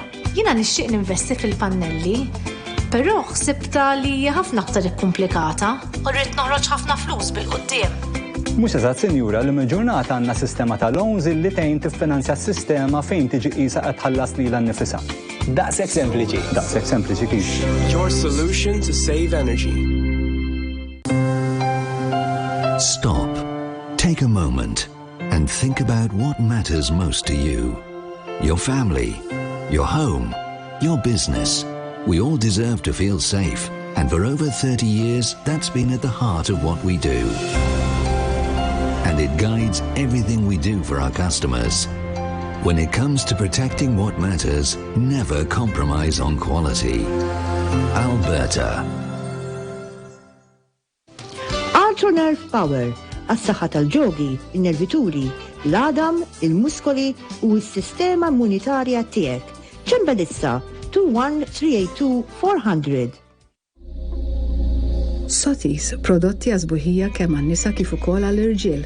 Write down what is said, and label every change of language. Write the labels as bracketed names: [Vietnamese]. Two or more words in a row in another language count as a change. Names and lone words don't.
[Maltese] Jiena nixtieq ninvesti fil-pannelli, però ħsibta li ħafna aktar ikkumplikata u rrid noħroġ ħafna flus bil-quddiem. Mhux eżatt, Sinjura, li mill-ġurnata għandna sistema ta' loans illi tgħin tiffinanzja s-sistema fejn tiġi qisha qed tħallas lilha nnifisha. Daqshekk sempliċi. Daqshekk sempliċi kif. [English] Your solution to save energy. Stop. Take a moment and think about what matters most to you. Your family, your home, your business. We all deserve to feel safe, and for over 30 years, that's been at the heart of what we do. And it guides everything we do for our customers. When it comes to protecting what matters, never compromise on quality. Alberta. [Maltese] Nerve Power, għas-saħħa tal-ġogi, il-nervituri, l-għadam, il-muskoli u s-sistema immunitarja tiegħek. ċembelissa 21-382-400. Sotis, prodotti għazbuħija kemm għan-nisa kif ukoll għall-irġiel.